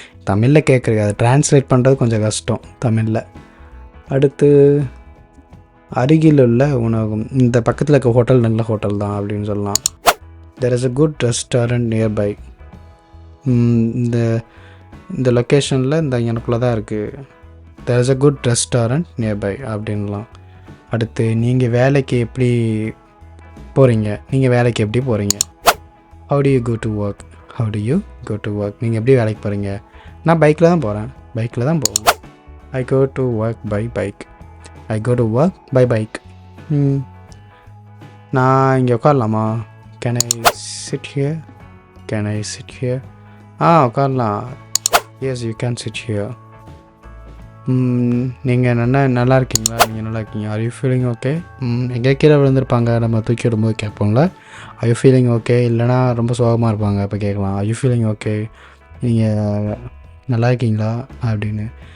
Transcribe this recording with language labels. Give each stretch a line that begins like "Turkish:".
Tamil: தமிழில் கேட்குறது அதை ட்ரான்ஸ்லேட் பண்ணுறது கொஞ்சம் கஷ்டம் தமிழில். அடுத்து, அருகில் உள்ள உணவகம். இந்த பக்கத்தில் இருக்க ஹோட்டல் நல்ல ஹோட்டல் தான் அப்படின்னு சொல்லலாம்.
English: There is a good restaurant nearby.
Tamil: இந்த லொக்கேஷனில் இந்த எனக்குள்ளே தான் இருக்குது.
English: there is a good restaurant nearby
Tamil: அப்படின்லாம். அடுத்து, நீங்கள் வேலைக்கு எப்படி போகிறீங்க, நீங்கள் வேலைக்கு எப்படி போகிறீங்க.
English: how do you go to work, how do you go to work.
Tamil: நீங்கள் எப்படி வேலைக்கு போகிறீங்க. நான் பைக்கில் தான் போகிறேன், பைக்கில் தான் போவேன்.
English: I go to work by bike, I go to work by bike.
Tamil: நான் இங்கே உட்காரலாமா.
English: can I sit here, can I sit here.
Tamil: உட்காரலாம்.
English: yes, you can sit here.
Tamil: நீங்கள் நல்லா இருக்கீங்களா, நீங்கள் நல்லா இருக்கீங்க.
English: Are you feeling okay.
Tamil: எங்கே கீழே விழுந்திருப்பாங்க, நம்ம தூக்கி விடும்போது கேட்போங்களா ஆர் யூ ஃபீலிங் ஓகே. இல்லைனா ரொம்ப சோகமாக இருப்பாங்க, அப்போ கேட்கலாம்
English: are you feeling okay,
Tamil: நீங்கள் நல்லா இருக்கீங்களா அப்படின்னு.